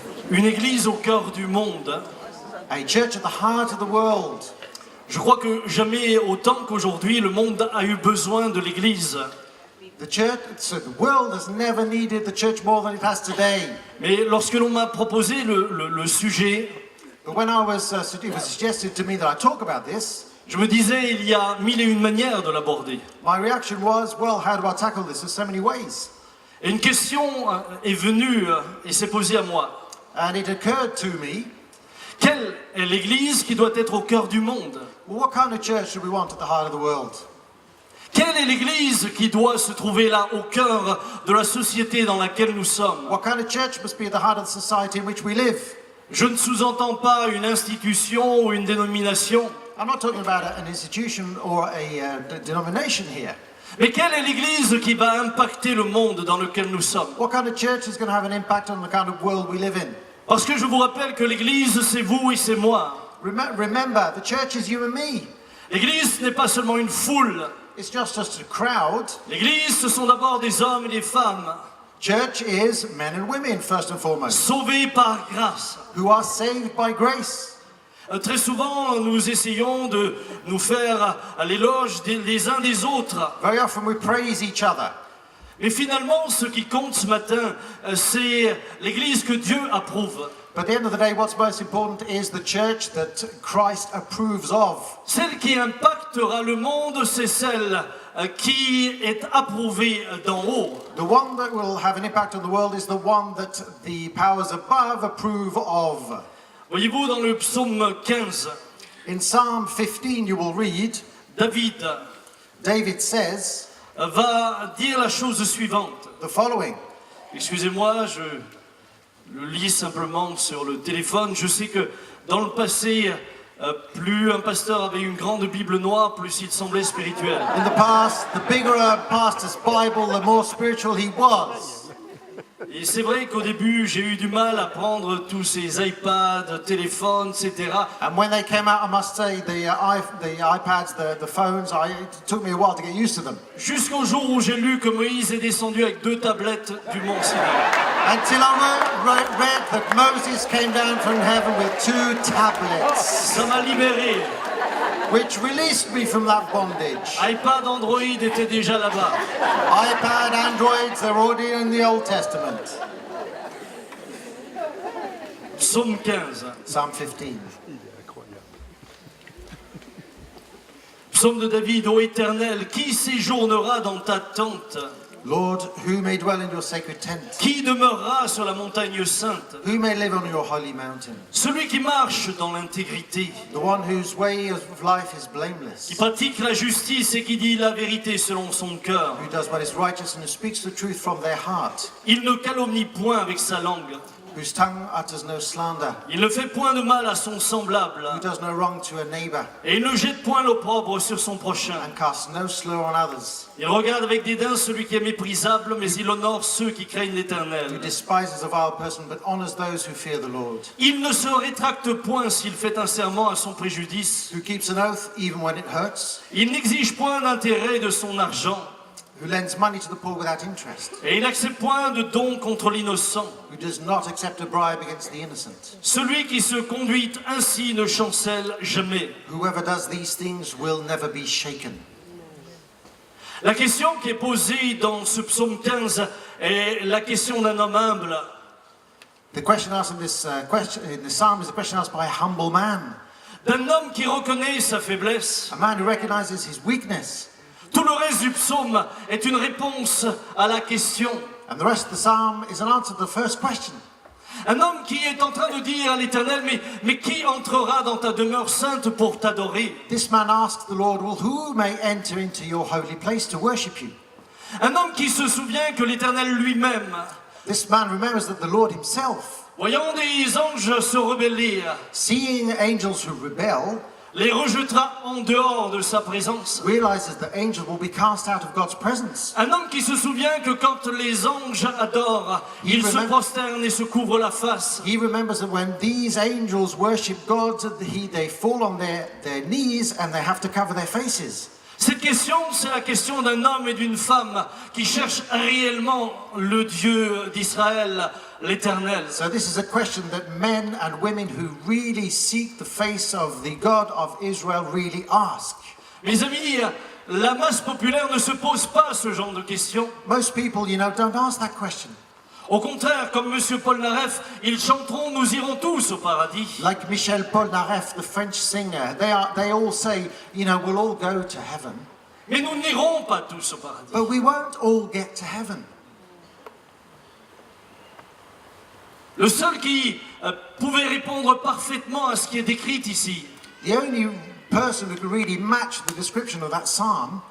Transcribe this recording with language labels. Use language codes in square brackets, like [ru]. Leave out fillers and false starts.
[fr] Une église au cœur du monde. [en] A church at the heart of the world. [fr] Je crois que jamais autant qu'aujourd'hui, le monde a eu besoin de l'église. [en] The world has never needed the church more than it has today. [fr] Mais lorsque l'on m'a proposé le sujet, [en] But when it was suggested to me that I talk about this, [fr] je me disais, il y a mille et une manières de l'aborder. [en] my reaction was, well, how do I tackle this? There's so many ways. [fr] Et une question est venue et s'est posée à moi. [en] And it occurred to me, [fr] Quelle est l'église qui doit être au cœur du monde? [en] well, what kind of church do we want at the heart of the world? [fr] Quelle est l'église qui doit se trouver là, au cœur de la société dans laquelle nous sommes? [en] What kind of church must be at the heart of the society in which we live? [fr] Je ne sous-entends pas une institution ou une dénomination, [en] I'm not talking about an institution or a denomination here. [fr] mais quelle est l'église qui va impacter le monde dans lequel nous sommes? [en] What kind of church is going to have an impact on the kind of world we live in? [fr] Parce que je vous rappelle que l'église, c'est vous et c'est moi. [en] Remember, the church is you and me. [fr] L'église n'est pas seulement une foule. [en] It's just a crowd. [fr] L'église, ce sont d'abord des hommes et des femmes [en] Church is men and women, first and foremost, [fr] sauvés par grâce. [en] who are saved by grace. [fr] Très souvent, nous essayons de nous faire l'éloge des uns des autres. [en] Very often we praise each other. [fr] Mais finalement, ce qui compte ce matin, c'est l'église que Dieu approuve. [en] But at the end of the day, what's most important is the church that Christ approves of. [fr] Celle qui impactera le monde, c'est celle qui est approuvée d'en haut. [en] The one that will have an impact on the world is the one that the powers above approve of. [fr] Voyez-vous, dans le psaume 15, [en] In Psalm 15, you will read, David says [fr] va dire la chose suivante. [en] the following. [fr] Excusez-moi, je le lis simplement sur le téléphone. Je sais que dans le passé, plus un pasteur avait une grande Bible noire, plus il semblait spirituel. [en] In the past, the bigger a pastor's Bible, the more spiritual he was. [fr] Et c'est vrai qu'au début, j'ai eu du mal à prendre tous ces iPads, téléphones, etc. [en] And when they came out, I must say, the iPads, the phones, it took me a while to get used to them. [fr] Jusqu'au jour où j'ai lu que Moïse est descendu avec 2 tablettes du mont Sinaï. [en] Until I read that Moses came down from heaven with 2 tablets, [fr] Ça m'a libéré. [en] which released me from that bondage. [fr] iPad, Android était déjà là-bas. [en] iPad, Androids, they're already in the Old Testament. [fr] Psaume 15. [en] Psalm 15. [fr] Psaume de David, ô Éternel, qui séjournera dans ta tente? [en] Lord, who may dwell in your sacred tent? [fr] Qui demeurera sur la montagne sainte? [en] Who may live on your holy mountain? [fr] Celui qui marche dans l'intégrité, [en] The one whose way of life is [fr] qui [en] blameless, [fr] pratique la justice et qui dit la vérité selon son cœur. [en] who does what is righteous and who speaks the truth from their heart, [fr] Il ne calomnie point avec sa langue. [en] whose tongue utters no slander, [fr] Il ne fait point de mal à son semblable. [en] who does no wrong to a neighbor, [fr] Et il ne jette point l'opprobre sur son prochain. [en] and casts no slur on others, [fr] Il regarde avec dédain celui qui est méprisable, mais il honore ceux qui craignent [en] who [fr] l'Éternel. [en] despises a vile person but honors those who fear the Lord, [fr] Il ne se rétracte point s'il fait un serment à son préjudice. [en] who keeps an oath even when it hurts, [fr] Il n'exige point d'intérêt de son argent. [en] who lends money to the poor without interest, [fr] Et il n'accepte point de don contre l'innocent. [en] who does not accept a bribe against the innocent. [fr] Celui qui se conduit ainsi ne chancelle jamais. [en] Whoever does these things will never be shaken. [fr] La question qui est posée dans ce psaume 15 est la question d'un homme humble. [en] The question asked in this psalm is a question asked by a humble man, [fr] D'un homme qui reconnaît sa faiblesse. [en] a man who recognizes his weakness. [fr] Tout le reste du psaume est une réponse à la question. [en] And the rest of the psalm is an answer to the first question. [fr] Un homme qui est en train de dire à l'Éternel, mais qui entrera dans ta demeure sainte pour t'adorer? [en] This man asks the Lord, well, who may enter into your holy place to worship you? [fr] Un homme qui se souvient que l'Éternel lui-même, [en] This man remembers that the Lord himself, [fr] voyant des anges se rebeller, [en] seeing angels who rebel, [fr] les rejettera en dehors de sa présence. [en] realizes that angels will be cast out of God's presence. [fr] Un homme qui se souvient que quand les anges adorent, ils se prosternent et se couvrent la face. [en] He remembers that when these angels worship God, they fall on their knees and they have to cover their faces. [fr] Cette question, c'est la question d'un homme et d'une femme qui cherchent réellement le Dieu d'Israël, l'Éternel. [en] So this is a question that men and women who really seek the face of the God of Israel really ask. [fr] Mes amis, la masse populaire ne se pose pas ce genre de questions. [en] Most people, don't ask that question. [fr] Au contraire, comme M. Polnareff, ils chanteront « Nous irons tous au paradis ». [en] Like Michel Polnareff, the French singer, they all say, we'll all go to heaven. [fr] Mais nous n'irons pas tous au paradis. [en] But we won't all get to heaven. [fr] Le seul qui pouvait répondre parfaitement à ce qui est décrit ici [en] The only person who can really match the description of that psalm